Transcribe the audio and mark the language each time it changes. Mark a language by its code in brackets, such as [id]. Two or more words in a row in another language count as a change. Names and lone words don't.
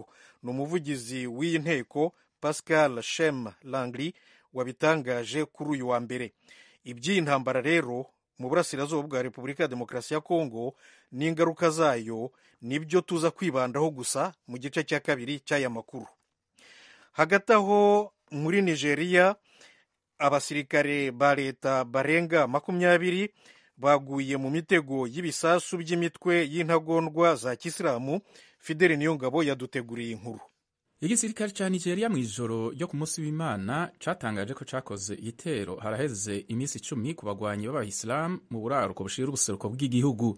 [rw] Ni umuvugizi w'iyi nteko Pascal Shem Langli wabitangaje kuri uyu wa mbere. Iby'iyi ntambara rero mu burasirazuba bwa Repubulika ya Demokarasi ya Kongo n'ingaruka zayo nibyo tuza kwibandaho gusa mu gice cya kabiri cy'aya makuru. Hagati aho muri Nigeria abasirikare ba leta barenga 20 baguye mu mitego y'ibisasu by'imitwe y'intagondwa za Kisilamu. Fidele Niyongabo yaduteguriye inkuru. [rn] Igisirikare ca Nigeria mw'ijoro ryo ku munsi w'Imana catangaje ko cakoze igitero haraheze iminsi 10 ku bagwanyi b'Abayisilamu mu buraruko bushira ubuseruko bw'igihugu.